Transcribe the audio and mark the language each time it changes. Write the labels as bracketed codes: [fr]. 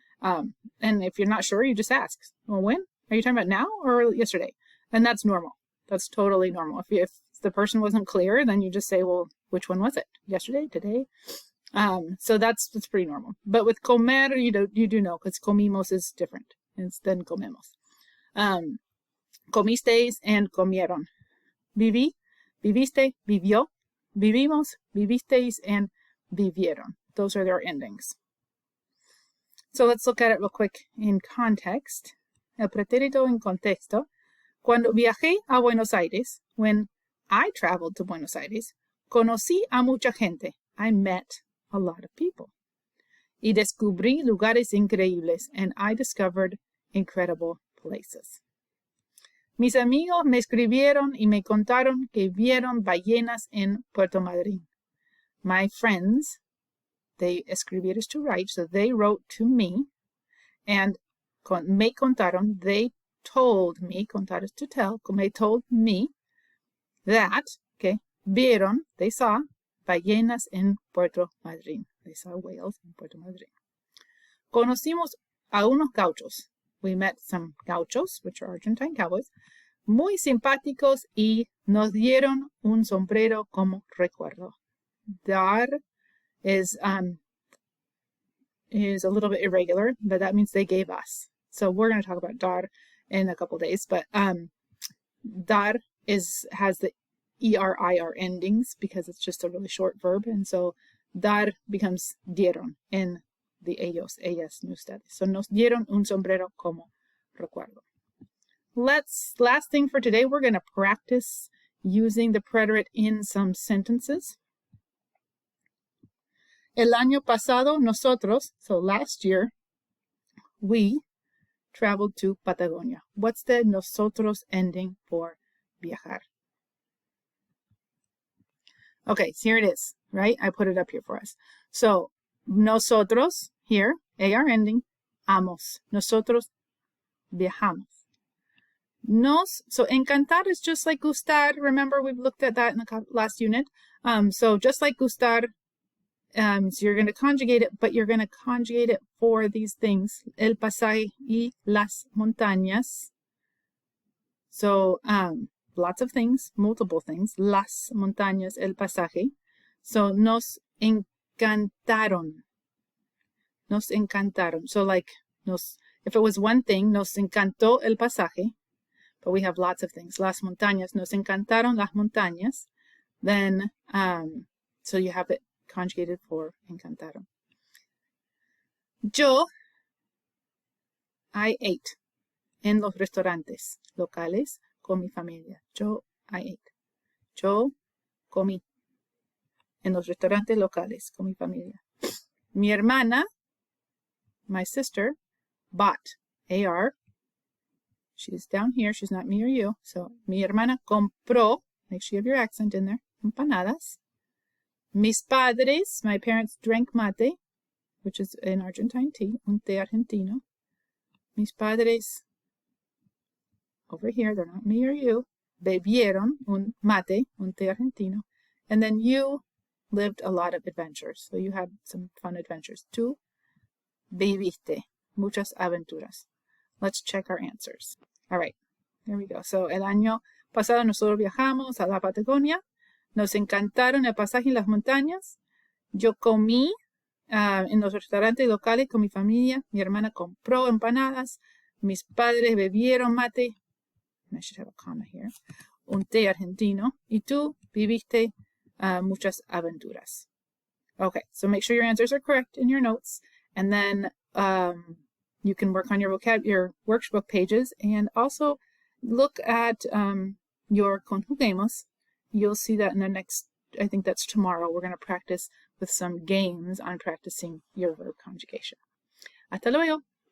[en] And if you're not sure, you just ask, well, when? Are you talking about now or yesterday? And that's normal. That's totally normal. If the person wasn't clear, then you just say, well, which one was it? Yesterday? Today? So that's pretty normal. But with comer, you do know, because comimos is different than comemos. [es] Comisteis and comieron. Viví, viviste, vivió, vivimos, vivisteis, and vivieron. [en] Those are their endings. So let's look at it real quick in context. [es] El pretérito en contexto. Cuando viajé a Buenos Aires, [en] when I traveled to Buenos Aires, [es] conocí a mucha gente. [en] I met a lot of people. [es] Y descubrí lugares increíbles, [en] and I discovered incredible places. [es] Mis amigos me escribieron y me contaron que vieron ballenas en Puerto Madryn. [en] My friends, they escribir is to write, so they wrote to me, and me contaron, they told me, contar is to tell, they told me that, vieron, they saw, [es] ballenas en Puerto Madryn. [en] They saw whales in Puerto Madryn. [es] Conocimos a unos gauchos. [en] We met some gauchos, which are Argentine cowboys, [es] muy simpáticos, y nos dieron un sombrero como recuerdo. [en] Dar is a little bit irregular, but that means they gave us. So we're going to talk about dar in a couple days, but dar has the ER-IR endings because it's just a really short verb, and so dar becomes dieron in the ellos, ellas, and ustedes. [es] So nos dieron un sombrero como recuerdo. [en] Last thing for today, we're going to practice using the preterite in some sentences. [es] El año pasado nosotros, [en] so last year, we traveled to Patagonia. What's the nosotros ending for viajar? Okay, so here it is, right? I put it up here for us. So, nosotros, here, AR ending, amos. [es] Nosotros viajamos. [en] So encantar is just like gustar. Remember, we've looked at that in the last unit. So just like gustar, so you're going to conjugate it, but you're going to conjugate it for these things. [es] El pasaje y las montañas. [en] So, lots of things, multiple things. [es] Las montañas, el pasaje. So, nos encantaron. Nos encantaron. [en] So, like, if it was one thing, [es] nos encantó el pasaje. [en] But we have lots of things. [es] Las montañas, nos encantaron las montañas. [en] Then, so you have it conjugated for encantaron. I ate [es] en los restaurantes locales con mi familia. I ate. Yo comí en los restaurantes locales con mi familia. [en] Mi hermana, my sister, bought, AR. She's down here. She's not me or you. So, [es] mi hermana compró, [en] make sure you have your accent in there, empanadas. Mis padres, my parents drank mate, which is an Argentine tea, [es] un té argentino. Mis padres, [en] over here, they're not me or you, [es] bebieron un mate, un té argentino. [en] And then you lived a lot of adventures. So you had some fun adventures. [es] Tú viviste muchas aventuras. [en] Let's check our answers. All right, there we go. So, [es] el año pasado nosotros viajamos a la Patagonia. Nos encantaron el pasaje y las montañas. Yo comí en los restaurantes locales con mi familia. Mi hermana compró empanadas. Mis padres bebieron mate. [en] And I should have a comma here. [es] Un té argentino. Y tú viviste muchas aventuras. [en] Okay, so make sure your answers are correct in your notes. And then you can work on your workbook pages and also look at your conjuguemos. You'll see that in the next, I think that's tomorrow. We're going to practice with some games on practicing your verb conjugation. [es] Hasta luego.